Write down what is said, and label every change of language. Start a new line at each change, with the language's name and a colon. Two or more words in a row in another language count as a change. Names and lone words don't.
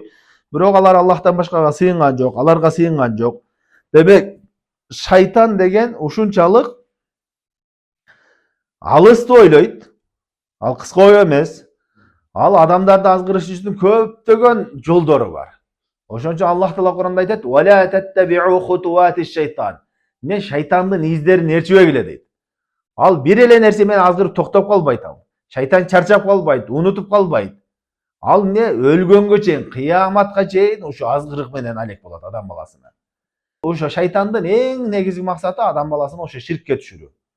Kyrgyz: Бирок алар Аллахтан башкага сыйынган жок, аларга сыйынган жок. Демек шайтан деген ушунчалык алысты ойлойт. Ал кыска ой эмес. Ал адамдарды азгырыш үчүн көптөгөн жолдору бар. Ошон үчүн Аллах Таала Куранда айтат:
Arabic: "ولا تتبعوا خطوات الشيطان."
Kyrgyz: Не шайтандын издерин ээрчибегиле дейт. Ал бир эле нерсе менен азгырып токтоп калбайт ал. Шайтан чарчап калбайт, унутуп калбайт. Ал эмне өлгөнгө чейин, кыяматка чейин ушу азгырык менен алек болот адам баласына. Ошо шайтандын эң негизги максаты адам баласын ошо ширкке түшүрүү.